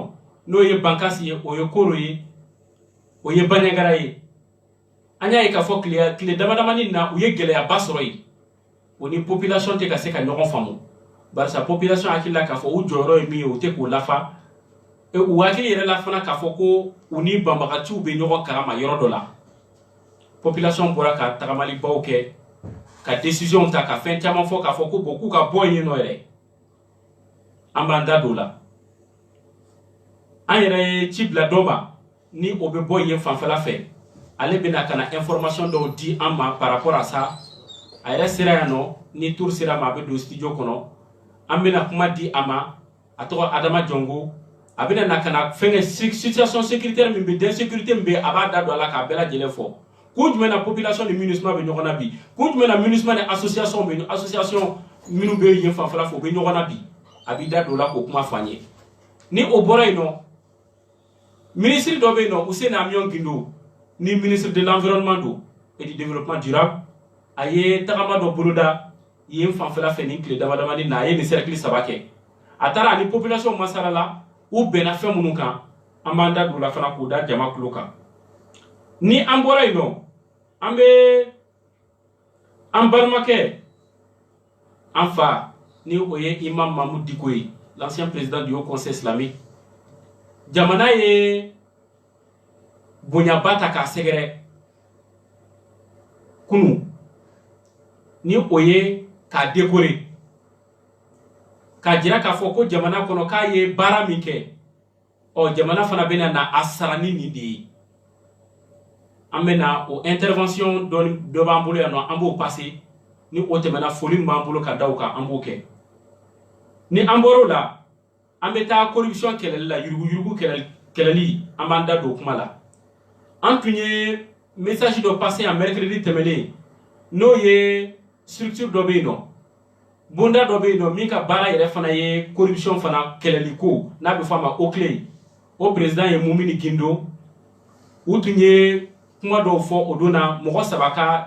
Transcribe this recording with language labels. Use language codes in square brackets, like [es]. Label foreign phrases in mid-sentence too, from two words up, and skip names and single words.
[bm] nɔ n'o ye Bankasi ye o ye Koro ye o ye Bandiagara ye an y'a ye k'a fɔ tile damadamani na u ye gɛlɛyaba sɔrɔ yen o ni population tɛ ka se ka ɲɔgɔn faamu barisa population hakili la k'a fɔ u jɔyɔrɔ ye min ye o tɛ k'o lafa u hakili yɛrɛ la fana k'a fɔ ko u ni banbagatiw bɛ ɲɔgɔn kalama yɔrɔ dɔ la population bɔra ka tagamalibaw kɛ ka décision ta ka fɛn caman fɔ k'a fɔ ko bon k'u ka bɔ yen nɔ yɛrɛ an b'an da don la an yɛrɛ ye ci bila dɔ ma ni o bɛ bɔ yen fanfɛla fɛ ale bɛna ka na information dɔw di an ma [fr] par rapport à ça [bm] a yɛrɛ sera yan nɔ ni tour sera ma a bɛ don studio kɔnɔ an bɛna kuma di a ma a tɔgɔ Adama Jɔngo a bɛna na ka na fɛnkɛ [fr] situation sécuritaire [bm] min bɛ d'insécurité min bɛ a b'a da don a la k'a bɛɛ lajɛlen fɔ kun jumɛn na population ni MINUSMA bɛ ɲɔgɔn na bi kun jumɛn na MINUSMA ni association minnu bɛ yen fanfɛla fɛ u bɛ ɲɔgɔn na bi a b'i da don o la k'o kuma f'an ye ni o bɔra yen nɔ ministre dɔ bɛ yen nɔ Hussein Amion Guindo ni [fr] ministre de l'environnement don et du développement durable [bm] a ye tagama dɔ boloda yen fanfɛla fɛ ni tile damadamani na a ye nin cercle saba kɛ a taara ani population masarala u bɛnna fɛn minnu kan an b'an da don la fana k'o da jama tulo kan ni an bɔra yen nɔ an bɛ an balimakɛ an fa ni o ye Imam Mahmoud Dicko ye [fr] l'ancien président [bm] du Haut Conseil islamique jamana ye bonyaba ta k'a sɛgɛrɛ kunu ni o ye k'a décorer k'a jira k'a fɔ ko jamana kɔnɔ k'a ye baara min kɛ ɔ jamana fana bɛna na a sara ni nin de ye an bɛna o intervention dɔ b'an bolo yan nɔ an b'o passer ni o tɛmɛna foli min b'an bolo ka da o kan an b'o kɛ ni an bɔr'o la an bɛ taa corruption kɛlɛli la yuruguyurugu kɛlɛli an b'an da don o kuma la an tun ye message dɔ passer [fr] en mercredi [bm] tɛmɛnen n'o ye structure dɔ bɛ yen nɔ bonda dɔ bɛ yen nɔ min ka baara yɛrɛ fana ye corruption fana kɛlɛli ko n'a bɛ fɔ a ma OCLEI o président ye Mumini Guindo u tun ye kuma dɔw fɔ o don na mɔgɔ saba ka